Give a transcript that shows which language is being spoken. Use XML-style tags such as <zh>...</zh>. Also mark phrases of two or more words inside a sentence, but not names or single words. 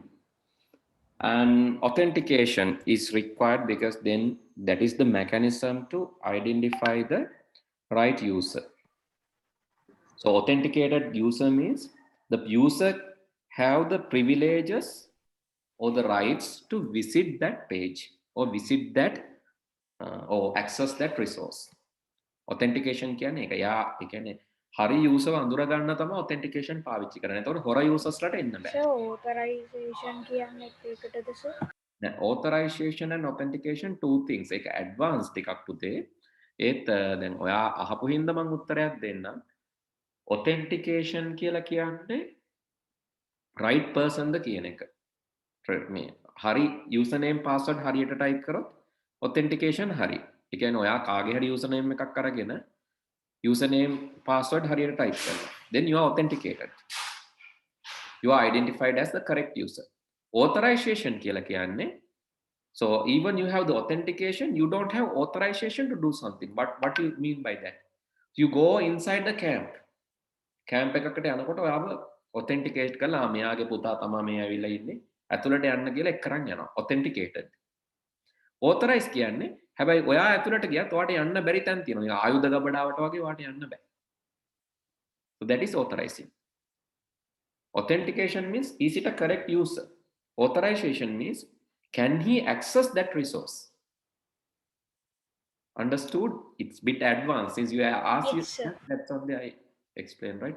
<en>And authentication is required because then that is the mechanism to identify the right user. So authenticated user means the user have the privileges or the rights to visit that page or visit that or access that resource.</en> <si>Authentication කියන්නේ ඒක. යා ඒ කියන්නේ හරි user අඳුර ගන්න තමයි authentication පාවිච්චි කරන්නේ. එතකොට හොර users ලට එන්න බෑ.</si> <en>So authorization</en> <si>කියන්නේ ඒකටද</si> <en>sir? දැන් authorization and authentication two things.</en> <si>ඒක advanced ටිකක් පුතේ. ඒත් දැන් ඔයා අහපු හින්දා මම උත්තරයක් දෙන්නම්. authentication කියලා කියන්නේ</si> <en>right person</en> <si>ද කියන එක. මේ හරි</si> <en>username password</en> <si>හරියට type කරොත් authentication හරි. ඒ කියන්නේ ඔයා කාගේ හරි username එකක් අරගෙන</si> <en>username password</en> <si>හරියට type කරනවා.</si> <en>Then you are authenticated. You are identified as the correct user. Authorization</en> <si>කියලා කියන්නේ</si> <en>so even you have the authentication, you don't have authorization to do something. But what do you mean by that? You go inside the camp.</en> <si>Camp එකකට යනකොට ඔයාව authenticate කරලා මෙයාගේ පුතා තමයි මේ ඇවිල්ලා ඉන්නේ. ඇතුළට යන්න කියලා එක් කරන් යනවා. Authenticated. Authorize කියන්නේ හැබැයි ඔයා ඇතුළට ගියත් ඔයාට යන්න බැරි තැන් තියෙනවා. ආයුධ ගබඩාවට වගේ ඔයාට යන්න බෑ.</si> <en>So that is authorizing. Authentication means is it a correct user? Authorization means can he access that resource? Understood? It's a bit advanced since you have asked Yes, sir. that's only I explained, right?</en>